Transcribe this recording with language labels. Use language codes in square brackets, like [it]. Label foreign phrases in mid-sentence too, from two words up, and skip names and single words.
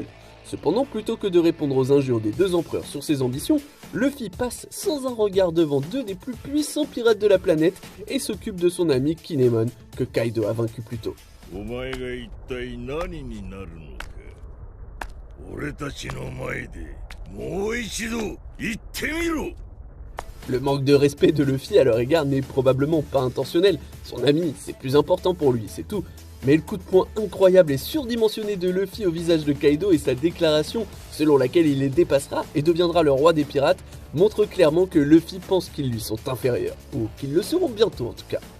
[fr] Cependant, plutôt que de répondre aux injures des deux empereurs sur ses ambitions, Luffy passe sans un regard devant deux des plus puissants pirates de la planète et s'occupe de son ami Kinemon, que Kaido a vaincu plus tôt. [ja] 俺たちの前でもう一度言ってみろ。 [fr] Le manque de respect de Luffy à leur égard n'est probablement pas intentionnel, son ami c'est plus important pour lui, c'est tout. Mais le coup de poing incroyable et surdimensionné de Luffy au visage de Kaido et sa déclaration selon laquelle il les dépassera et deviendra le roi des pirates montrent clairement que Luffy pense qu'ils lui sont inférieurs, ou qu'ils le seront bientôt en tout cas.